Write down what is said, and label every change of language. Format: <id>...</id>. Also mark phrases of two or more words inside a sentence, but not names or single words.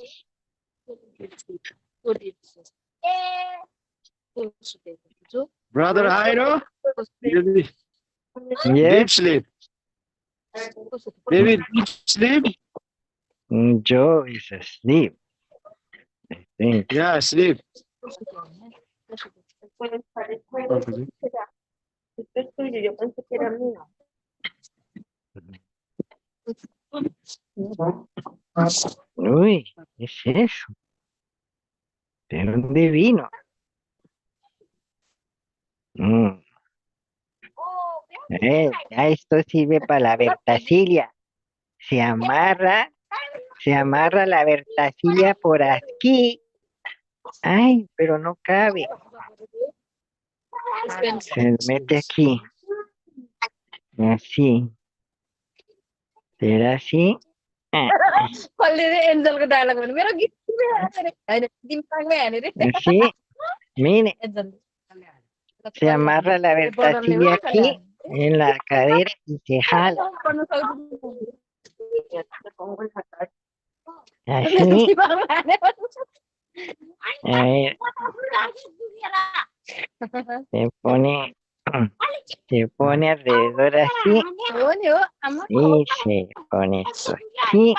<en>Brother Jairo, maybe Yeah, deep sleep. Maybe deep sleep. Joe is asleep. I think. Yeah, sleep.</en> <es>Pues parece que será. Esto es tuyo, yo pensé que era mío. Uy, ¿qué es eso? ¿De dónde vino? Esto sirve para la vertasilia. Se amarra Se amarra la vertacilla por aquí. Ay, pero no cabe. Se mete aquí. Así. ¿Será así? Ah,</es> <id>Endal ke dalam kan. Pero gitu ya. Ada timpang ya nih.</id> <es>así. Mire, se amarra la vertacilla aquí en la cadera y se jala. Así. A ver, se pone alrededor así y se pone esto aquí.</es>